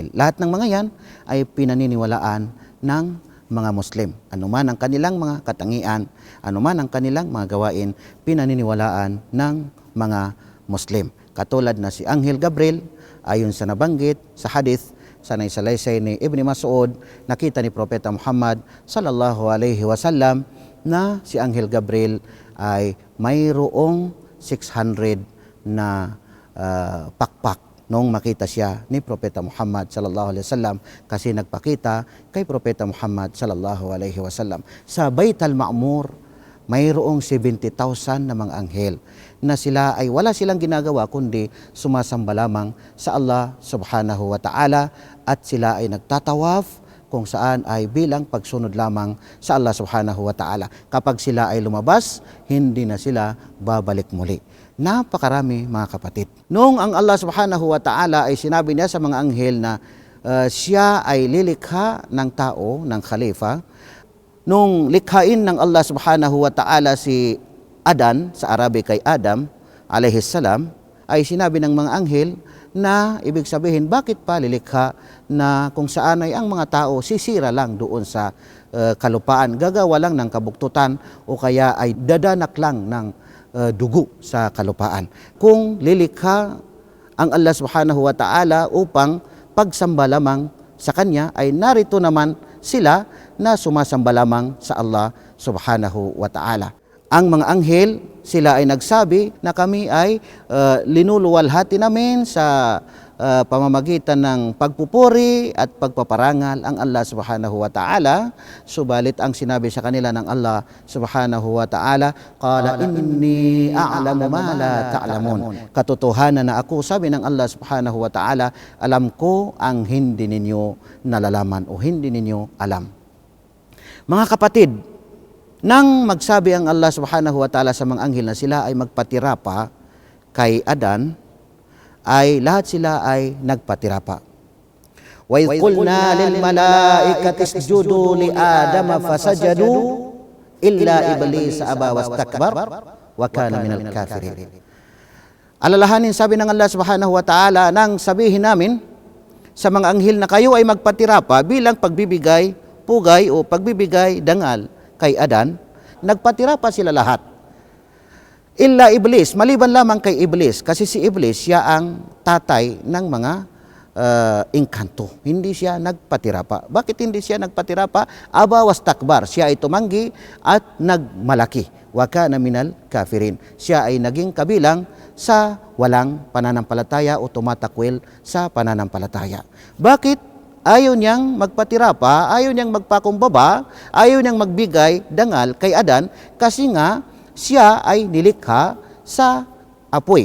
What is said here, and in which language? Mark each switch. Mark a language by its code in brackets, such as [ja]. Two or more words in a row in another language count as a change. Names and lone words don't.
[tl] Lahat ng mga yan ay pinaniniwalaan ng mga Muslim. Anuman ang kanilang mga katangian, anuman ang kanilang mga gawain, pinaniniwalaan ng mga Muslim. Katulad na si Anghel Gabriel, ayon sa nabanggit sa hadith sa naisalaysay ni Ibn Mas'ud, nakita ni Propeta Muhammad [ar] صلى الله عليه وسلم [tl] na si Anghel Gabriel ay mayroong 600 na pakpak nung makita siya ni Propeta Muhammad [ar] صلى الله عليه وسلم, [tl] kasi nagpakita kay Propeta Muhammad [ar] صلى الله عليه وسلم. [tl] Sa Bait al-Ma'mur, mayroong 70,000 na mga anghel na sila ay wala silang ginagawa kundi sumasamba lamang sa Allah [ar] سبحانه وتعالى, [tl] at sila ay nagtatawaf kung saan ay bilang pagsunod lamang sa Allah [ar] سبحانه وتعالى. [tl] Kapag sila ay lumabas, hindi na sila babalik muli. Napakarami mga kapatid. Noong ang Allah [ar] سبحانه وتعالى [tl] ay sinabi niya sa mga anghel na siya ay lilikha ng tao, ng khalifa, nung likhain ng Allah [ar] سبحانه وتعالى [tl] si Adan, sa Arabic kay Adam [ar] عليه السلام, [tl] ay sinabi ng mga anghel na ibig sabihin, bakit pa lilikha na kung saan ay ang mga tao sisira lang doon sa kalupaan, gagawa lang ng kabuktutan o kaya ay dadanak lang ng dugo sa kalupaan. Kung lilikha ang Allah [ar] سبحانه وتعالى [tl] upang pagsamba lamang sa Kanya, ay narito naman sila na sumasamba lamang sa Allah [ar] سبحانه وتعالى. [tl] Ang mga anghel, sila ay nagsabi na kami ay linuluwalhati namin sa pamamagitan ng pagpupuri at pagpaparangal ang Allah [ar] سبحانه وتعالى. [tl] Subalit ang sinabi sa kanila ng Allah [ar] سبحانه وتعالى, قال إني أعلم ما لا تعلمون. [tl] Katotohanan na ako, sabi ng Allah [ar] سبحانه وتعالى, [tl] alam ko ang hindi ninyo nalalaman o hindi ninyo alam. Mga kapatid, nang magsabi ang Allah [ar] سبحانه وتعالى [tl] sa mga anghel na sila ay magpatira pa kay Adan, ay lahat sila ay nagpatira pa. [ar] وإذ قلنا للملائكة اسجدوا لآدم فسجدوا إلا إبليس أبى واستكبر وكان من الكافرين. [tl] Alalahanin, sabi ng Allah [ar] سبحانه وتعالى, [tl] nang sabihin namin sa mga anghel na kayo ay magpatira pa bilang pagbibigay pugay o pagbibigay dangal kay Adan, nagpatira pa sila lahat. [ar] إلا إبليس, [tl] maliban lamang kay Iblis, kasi si Iblis siya ang tatay ng mga engkanto. Hindi siya nagpatira pa. Bakit hindi siya nagpatira pa? [ar] أبى واستكبر, [tl] siya ay tumanggi at nagmalaki. [ar] وكان من الكافرين, [tl] siya ay naging kabilang sa walang pananampalataya o tumatakwil sa pananampalataya. Bakit? Ayaw niyang magpatira pa, ayaw niyang magpakumbaba, ayaw niyang magbigay dangal kay Adan kasi nga siya ay nilikha sa apoy.